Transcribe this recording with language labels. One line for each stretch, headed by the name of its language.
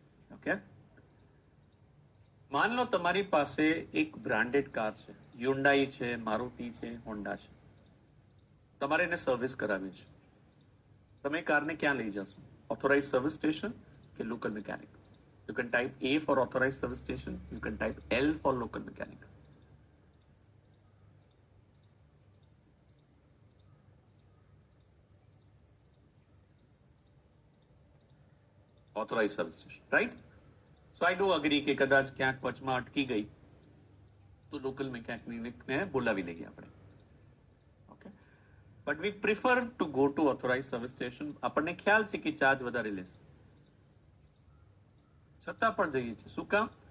Gujarati: Okay, માન લો તમારી પાસે એક બ્રાન્ડેડ કાર છે, હ્યુન્ડાઈ છે, મારુતિ છે, હોન્ડા છે. તમારે એને સર્વિસ કરાવી છે. તમે કારને ક્યાં લઈ જશો? ઓથોરાઇઝ સર્વિસ સ્ટેશન કે local mechanic?
English: You can type A for authorized service station. You can type L for local mechanic. Authorized service station, right? So I do agree
Gujarati: કે કદાચ ક્યાંક વચમાં અટકી ગઈ તો લોકલ મિકેનિકને બોલાવી લઈએ આપણે.
English: Okay, but we prefer to go to authorize service station.
Gujarati: આપણને ખ્યાલ છે કે ચાર્જ વધારે લેશે, છતાં પણ જઈએ છીએ. શું કામ?